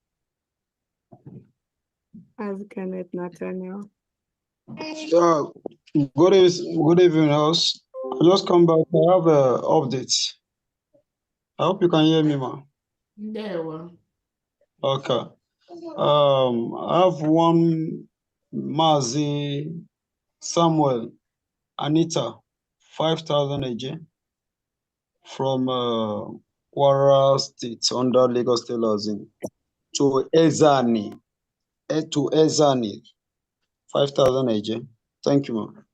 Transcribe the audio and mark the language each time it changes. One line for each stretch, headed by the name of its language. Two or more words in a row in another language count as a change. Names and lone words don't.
English: As Kenneth Nathaniel. Good evening, house. I just come back. I have updates. I hope you can hear me, ma. There we Okay. I have one Mazi Samuel Anita 5,000 AJ from Kwara State under Lagos State Housing to Ezani. To Ezani 5,000 AJ. Thank you, ma.